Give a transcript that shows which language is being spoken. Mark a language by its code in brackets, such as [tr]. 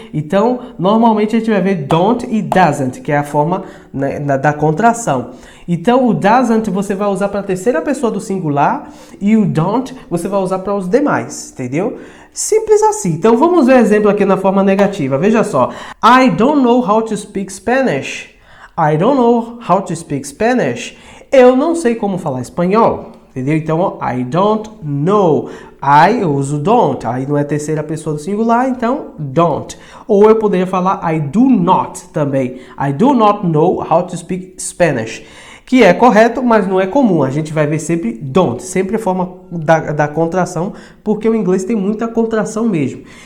[pt] Então, normalmente a gente vai ver don't e doesn't, que é a forma, né, da contração. Então, o doesn't você vai usar para a terceira pessoa do singular e o don't você vai usar para os demais, entendeu? Simples assim. Então, vamos ver exemplo aqui na forma negativa. Veja só. [en] I don't know how to speak Spanish. I don't know how to speak Spanish. [pt] Eu não sei como falar espanhol. Entendeu? Então, [en] I don't know. [pt] Eu uso don't. Aí não é terceira pessoa do singular, então don't. Ou eu poderia falar [en] I do not também. I do not know how to speak Spanish. [pt] que é correto, mas não é comum. A gente vai ver sempre don't, sempre a forma da contração, porque o inglês tem muita contração mesmo.